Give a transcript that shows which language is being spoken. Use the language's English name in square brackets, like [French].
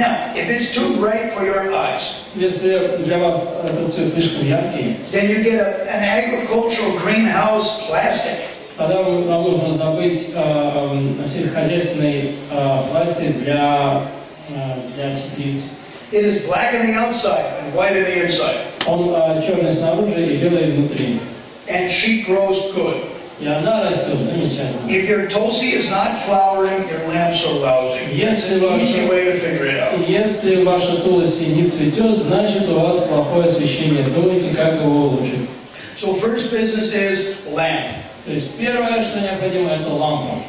[English] Now, if it's too bright for your eyes, [Russian] Если для вас этот цвет слишком яркий, [English] then you get an agricultural greenhouse plastic. [Russian] тогда вам нужно раздобыть сельскохозяйственный пластик для теплиц. [English] It is black on the outside and white on the inside. [Russian] Он черный снаружи и белый внутри. [English] And she grows good. [Russian] И она растет замечательно. [English] If your tulsi is not flowering, your lamps are lousy. It's an easy way to figure it out. [Russian] Если ваша тулуси не цветет, значит у вас плохое освещение. Думайте, как его улучшить. [English] So first business is lamp. [Russian] То есть первое, что необходимо, это лампа.